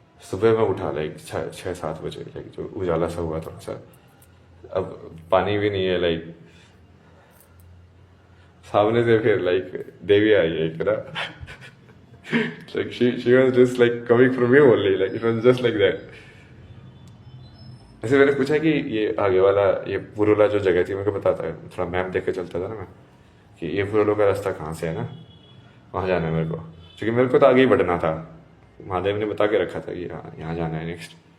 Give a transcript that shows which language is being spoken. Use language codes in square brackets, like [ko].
[hi] सुबह में उठा लाइक 6-7 बजे, लाइक जो उजाला सा हुआ थोड़ा सा। अब पानी भी नहीं है लाइक, सामने से फिर लाइक देवी आई है एक ना। [en] like she was just like coming from me only, like it was just like that। [hi] ऐसे मैंने पूछा कि ये आगे वाला ये पुरुला जो जगह थी, मेरे को बताता है, थोड़ा मैप देख के चलता था ना मैं, कि ये पुरुलो का रास्ता कहाँ से है ना, वहाँ जाना है मेरे को। क्योंकि मेरे को तो आगे ही बढ़ना था, महादेव ने बता के रखा था कि हाँ यहाँ जाना है नेक्स्ट।